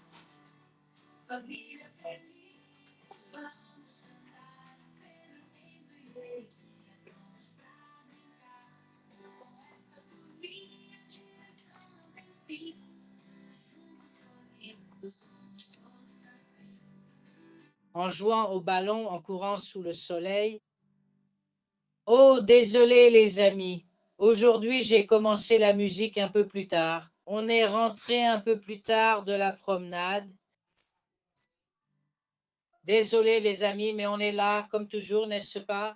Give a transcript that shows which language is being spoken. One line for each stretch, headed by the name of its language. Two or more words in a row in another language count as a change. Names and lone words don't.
Portuguese: Família feliz, vamos cantar. Pedro, Enzo e Eriquinha prontos pra brincar. Com essa turminha, diversão não tem fim. Juntos sorrindo, somos todos assim.
French: En jouant au ballon, en courant sous le soleil. Oh, désolé les amis. Aujourd'hui, j'ai commencé la musique un peu plus tard. On est rentré un peu plus tard de la promenade. Désolé les amis, mais on est là, comme toujours, n'est-ce pas?